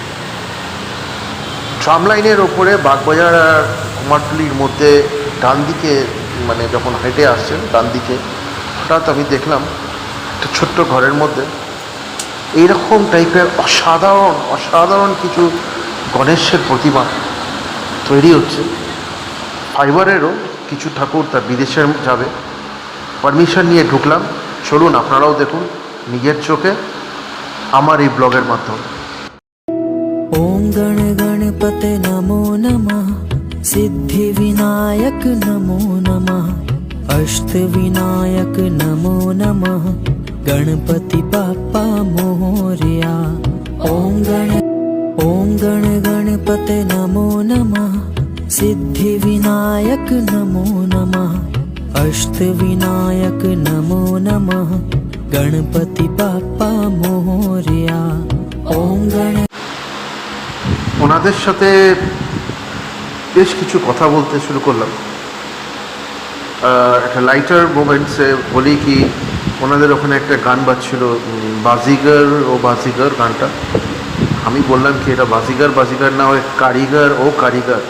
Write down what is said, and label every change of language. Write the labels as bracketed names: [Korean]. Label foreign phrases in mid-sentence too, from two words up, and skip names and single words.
[Bangla] ট্রাম লাইনের ওপরে বাগবাজার আর কুমারটুলির মধ্যে ডান দিকে, মানে যখন হেঁটে আসছেন ডান দিকে, হঠাৎ আমি দেখলাম একটা ছোট্ট ঘরের মধ্যে এইরকম টাইপের অসাধারণ কিছু গণেশের প্রতিমা তৈরি হচ্ছে। ফাইবারেরও কিছু ঠাকুর তা বিদেশে যাবে, পারমিশন নিয়ে ঢুকলাম। চলুন আপনারাও দেখুন নিজের চোখে আমার এই ব্লগের মাধ্যমে। [Sanskrit] ओम गण गणपते नमो नमः, सिद्धि विनायक नमो नमः, अष्ट विनायक नमो नमः, [Marathi] गणपति बाप्पा मोरया। [Sanskrit] ओम गण गणपते नमो नमः, सिद्धि विनायक नमो नमः, अष्ट विनायक नमो नमः, [Marathi] गणपति बाप्पा मोरया। [Sanskrit] ओम गण [Bangla] ওনাদের সাথে বেশ কিছু কথা বলতে শুরু করলাম। একটা [English] lighter moments [Bangla] বলি কি, ওনাদের ওখানে একটা গান বাজছিল, বাজিগর ও বাজিগর গানটা। আমি বললাম কি এটা বাজিগর না, ওই কারিগর ও কারিগর।